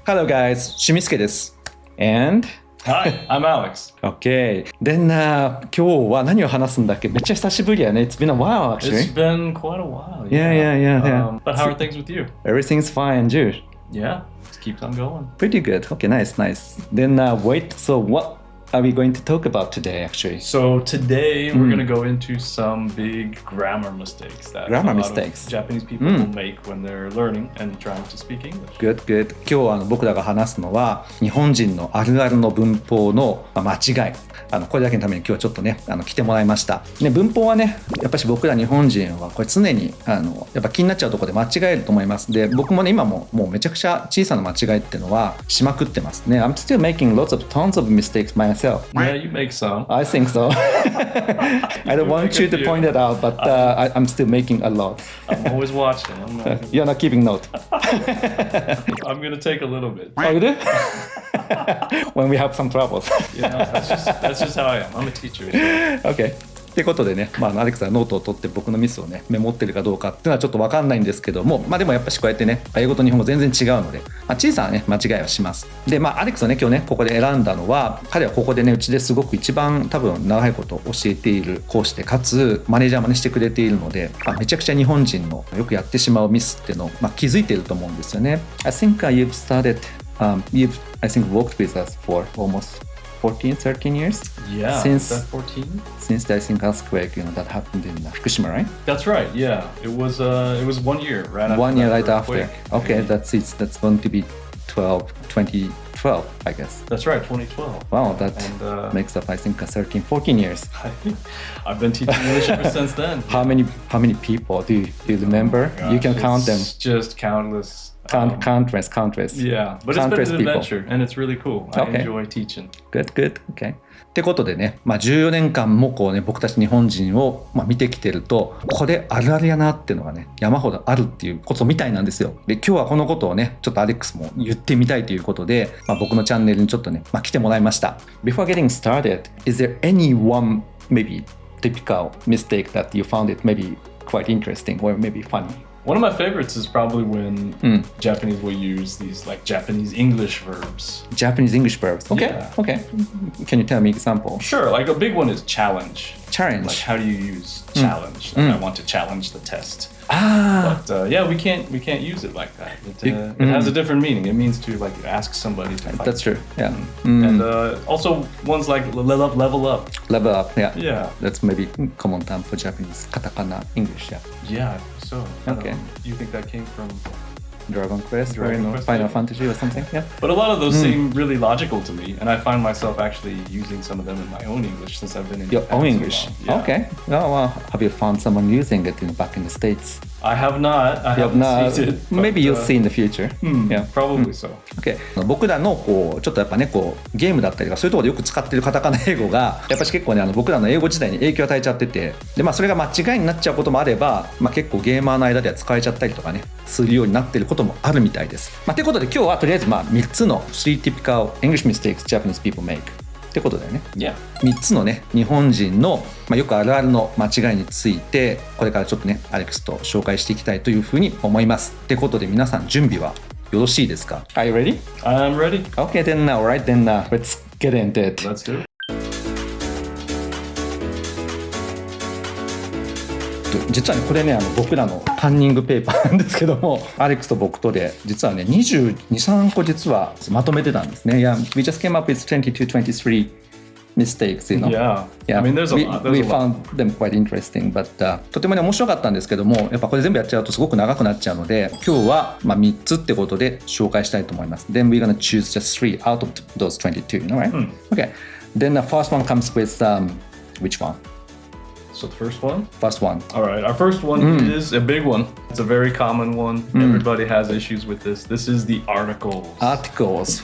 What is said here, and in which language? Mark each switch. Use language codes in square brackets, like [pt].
[en] Hello guys, しゅみすけです。 And Hi, I'm Alex. Okay. [ja] Then 今日は何を話すんだっけ？めっちゃ久しぶりやね。 [en] It's been a while actually. It's been quite a while. Yeah. But how are things with you? Everything's fine, and you? Yeah, it keeps on going. Pretty good. Okay, nice. Then wait, so what are we going to talk about today actually? So today we're going to go into some big grammar mistakes that a lot of Japanese people will make when they're learning and trying to speak English. Good. [ja] 今日僕らが話すのは日本人のあるあるの文法の間違い。これだけのために今日はちょっとね来てもらいました。ね、文法はねやっぱり僕ら日本人はこれ常にやっぱ気になっちゃうところで間違えると思います。で僕もね今もうめちゃくちゃ小さな間違いっていうのはしまくってますね。 [en] I'm still making tons of mistakes myself. Yeah, you make some. I think so. I don't want you to point it out, but I'm still making a lot. I'm always watching. You're not keeping note. I'm going to take a little bit. Oh, you do? When we have some troubles. Yeah, that's just how I am. I'm a teacher. Okay. [ja] ってことでね、アレックスがノートを取って僕のミスをねメモってるかどうかっていうのはちょっと分かんないんですけども、でもやっぱしこうやってね英語と日本語全然違うので、小さなね間違いはします。でアレックスはね今日ねここで選んだのは、彼はここでねうちですごく一番多分長いこと教えている講師で、かつマネージャーもねしてくれているので、めちゃくちゃ日本人のよくやってしまうミスっていうのを気づいていると思うんですよね。 [en] I think you've started, you've I think worked with us for almost 13 years? Yeah, since 14? Since the I think earthquake, that happened in Fukushima, right? That's right. Yeah, it was 1 year right after. 1 year right earthquake. After. Okay, that's going to be 2012, I guess. That's right, 2012. Wow, that makes up I think 14 years. I've been teaching English ever since then. How many people do you remember? Oh gosh, you can count them. Just countless. Countless. Yeah, but it's been an adventure and it's really cool. I enjoy teaching. Good. Okay. [ja] ってことでね、14年間もこうね僕たち日本人を見てきてると、これあるあるやなっていうのがね山ほどあるっていうことみたいなんですよ。で今日はこのことをねちょっとアレックスも言ってみたいということで、僕のチャンネルにちょっとね、来てもらいました。 [en] Before getting started, is there any one maybe typical mistake that you found it maybe quite interesting or maybe funny?One of my favorites is probably when Japanese will use these like Japanese English verbs. Japanese English verbs. Okay. Yeah. Okay. Can you tell me example? Sure. Like a big one is challenge. Challenge. Like how do you use challenge? Like I want to challenge the test. But yeah, we can't use it like that. It has a different meaning. It means to like ask somebody to fight. That's true. Yeah. And also ones like level up. Level up. Yeah. Yeah. That's maybe common term for Japanese katakana English. Yeah. Yeah. I think so. Okay. You think that came from Dragon Quest or Final Fantasy or something? Yeah. But a lot of those seem really logical to me, and I find myself actually using some of them in my own English since I've been in your Japan own English. Yeah. Okay. Well, have you found someone using it back in the States? I have not. I haven't seen it. Maybe you'll see in the future. Yeah, probably so. Okay. [ja] 僕らのちょっとやっぱねゲームだったりとかそういうところでよく使ってるカタカナ英語がやっぱり結構ね僕らの英語自体に影響を与えちゃってて、でそれが間違いになっちゃうこともあれば、結構ゲーマーの間では使えちゃったりとかねするようになってることもあるみたいです。ということで今日はとりあえず3つの [en] 3 typical English mistakes Japanese people make [ja] ってことだよね。 3つのね日本人の、よくあるあるの間違いについてこれからちょっとねアレックスと紹介していきたいというふうに思います。ってことで皆さん準備はよろしいですか？ [en] Are you ready? I'm ready. Okay, then let's get into it. Let's do it. [ja] 実はねこれね僕らのカンニングペーパーなんですけども、アレックスと僕とで実はね22、23個実はまとめてたんですね。 [en] Yeah, we just came up with 22, 23 mistakes, you know. Yeah. I mean, there's a lot. We found them quite interesting, but [ja] とてもね面白かったんですけども、やっぱこれ全部やっちゃうとすごく長くなっちゃうので、今日は3つってことで紹介したいと思います。 [en] Then we're gonna choose just 3 out of those 22, you know, right? Okay. Then the first one comes with which one?So the first one? First one. All right. Our first one is a big one. It's a very common one. Everybody has issues with this. This is the articles. Articles.